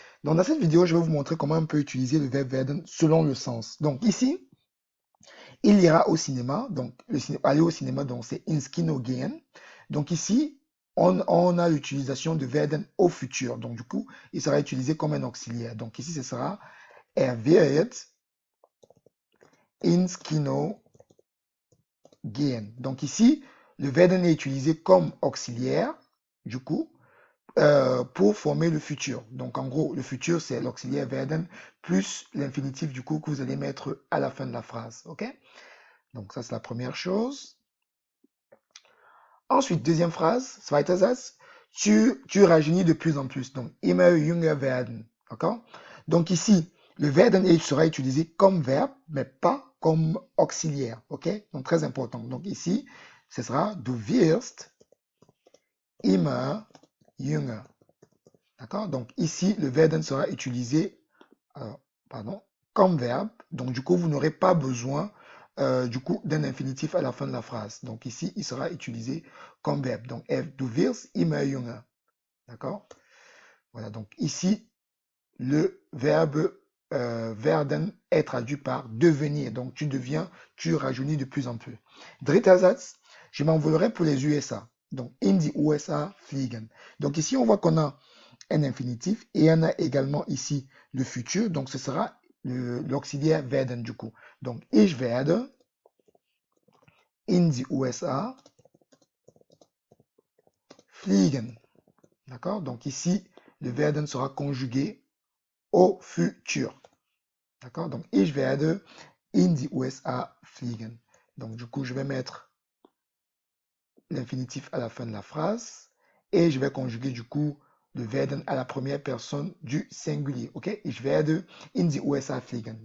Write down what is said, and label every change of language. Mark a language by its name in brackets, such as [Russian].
[French] Donc, dans cette vidéo, je vais vous montrer comment on peut utiliser le verbe werden selon le sens. Donc, ici, il ira au cinéma. Donc, aller au cinéma, donc c'est [German] ins Kino gehen. [French] Donc, ici, on a l'utilisation de werden au futur. Donc, du coup, il sera utilisé comme un auxiliaire. Donc, ici, ce sera [German] er wird ins Kino gehen. [French] Donc, ici, le werden est utilisé comme auxiliaire, du coup, pour former le futur. Donc, en gros, le futur, c'est l'auxiliaire werden plus l'infinitif, du coup, que vous allez mettre à la fin de la phrase. OK? Donc, ça, c'est la première chose. Ensuite, deuxième phrase, [German] zweiter Satz, [French] tu rajeunis de plus en plus. [German] Donc, immer jünger werden. [French] D'accord? Donc, ici, le werden sera utilisé comme verbe, mais pas comme auxiliaire. OK? Donc, très important. Donc, ici, ce sera [German] du wirst immer jünger. [French] D'accord? Donc, ici, le werden sera utilisé euh, pardon, comme verbe. Donc, du coup, vous n'aurez pas besoin du coup d'un infinitif à la fin de la phrase. Donc, ici, il sera utilisé comme verbe. [German] Donc, du wirst immer jünger. [French] D'accord? Voilà. Donc, ici, le verbe werden est traduit par devenir. Donc, tu deviens, tu rajeunis de plus en plus. [German] Dritter Satz, [French] je m'envolerai pour les USA. Donc, [German] in die USA fliegen. [French] Donc, ici, on voit qu'on a un infinitif et on a également ici le futur. Donc, ce sera l'auxiliaire werden du coup. [German] Donc, ich werde in die USA fliegen. [French] D'accord? Donc, ici, le werden sera conjugué au futur. D'accord? [German] Donc, ich werde in die USA fliegen. [French] Donc, du coup, je vais mettre l'infinitif à la fin de la phrase et je vais conjuguer du coup le werden à la première personne du singulier. Ok? [German] Ich werde in die USA fliegen.